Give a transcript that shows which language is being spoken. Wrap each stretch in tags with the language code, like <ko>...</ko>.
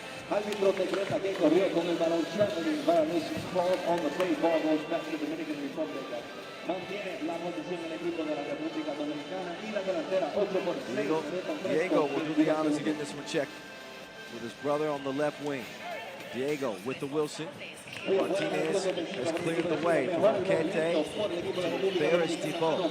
<es>Árbitro decreta que corrió con el balón.</es> <en>Traveling violation called on the play. Ball goes back to the Dominican Republic.</en> <es>Mantiene la posición el equipo de la República Dominicana y la delantera 8 por 6.</es> <en>Diego will do the honors of getting this one checked with his brother on the left wing. Diego with the Wilson. Martinez has cleared the way from Arquette to Barris Thibault.</en>